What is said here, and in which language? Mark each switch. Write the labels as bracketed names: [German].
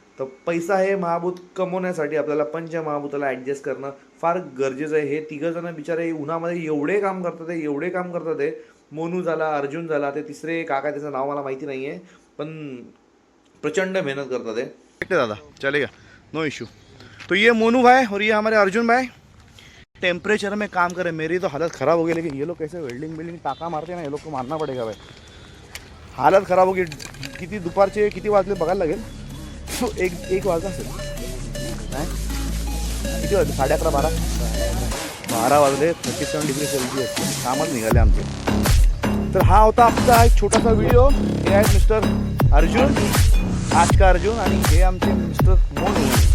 [Marathi] तर पैसा हे महाभूत कमवण्यासाठी आपल्याला पंचमहाभूताला ॲडजस्ट करणं फार गरजेचं आहे. हे तिघंजणं बिचारे उन्हामध्ये एवढे काम करतात आहे. मोनू झाला, अर्जुन झाला, ते तिसरे काका, त्याचं नाव मला माहिती नाही आहे, पण प्रचंड मेहनत करतात है दादा. [Hindi] चलेगा, नो इशू. तो ये मोनू भाई और ये हमारे अर्जुन भाई टेम्परेचर में काम करे. मेरी तो हालत ख़राब हो गई, लेकिन ये लोग कैसे वेल्डिंग टाका मारते हैं ना, ये लोग को मारना पड़ेगा भाई. हालत ख़राब हो गई. [Marathi] किती दुपारचे किती वाजले बघायला लागेल. एक वाजता असेल नाही, किती वाजले? 11:30 12 वाजले. 37 डिग्री सेल्सिअस. कामच निघाले आमचे. तर हा होता आमचा एक छोटासा व्हिडिओ. हे आहेत मिस्टर अर्जुन, आज का अर्जुन, आणि हे आमचे मिस्टर मोनू.